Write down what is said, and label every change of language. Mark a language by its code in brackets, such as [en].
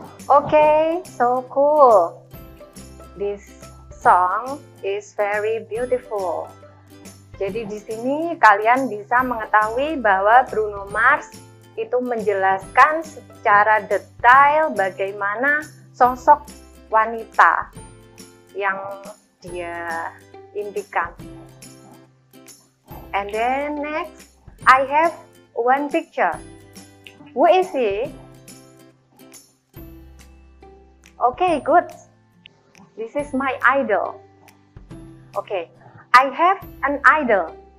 [en] Okay, so cool. This song is very beautiful. [id] Jadi di sini kalian bisa mengetahui bahwa Bruno Mars itu menjelaskan secara detail bagaimana sosok wanita yang dia impikan. [en] And then next, I have one picture. Who is he? Okay, good. This is my idol. Okay. I have an idol.